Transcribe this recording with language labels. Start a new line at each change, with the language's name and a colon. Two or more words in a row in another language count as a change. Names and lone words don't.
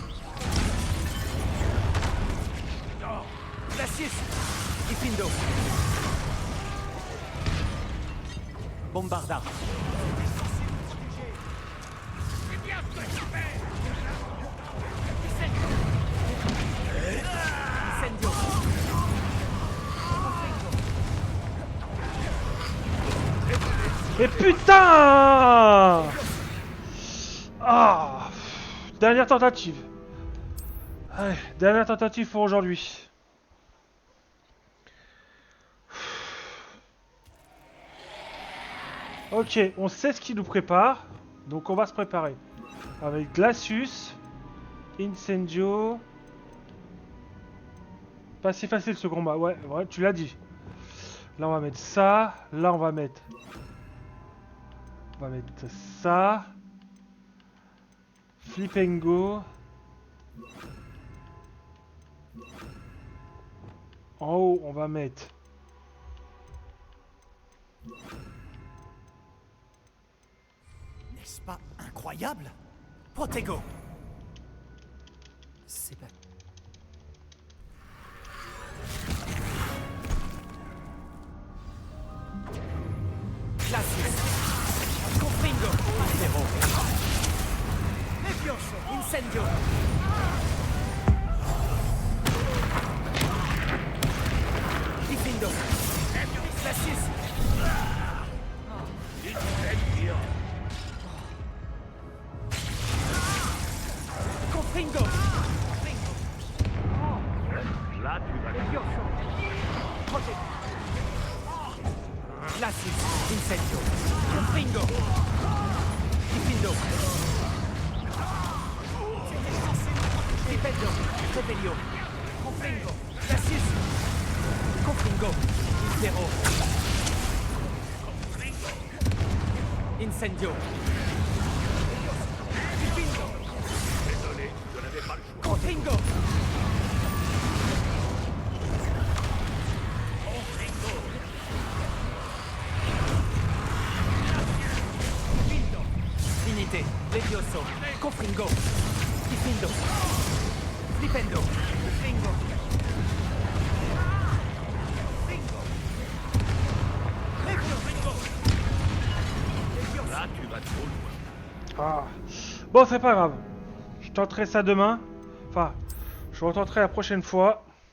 French: Glacius. Difindo. Bombarda. Incendio. Mais putain! Ah! Dernière tentative. Allez, dernière tentative pour aujourd'hui. Ok, on sait ce qui nous prépare. Donc on va se préparer. Avec Glacius, Incendio. Pas si facile ce combat, ouais, tu l'as dit. Là on va mettre ça, là on va mettre ça. Flip and go. En haut on va mettre N'est-ce pas incroyable? Protego. C'est pas... Glacius. Confringo. Impero. Levioso. Incendio. Difindo. Glacius. Incendio. Confringo. Là, tu vas Levioso. Protego. Glacius. Incendio. Confringo. Difindo. Dipendo. Rebellion. Confringo. Glacius. Confringo. Impero. Incendio. Difindo. Désolé, je n'avais pas le choix. Confringo. Finite. Levioso. Confringo. Difindo. Flipendo. Confringo. Là, tu vas trop loin. Ah. Bon, c'est pas grave. Je tenterai ça demain. Enfin, je retenterai la prochaine fois.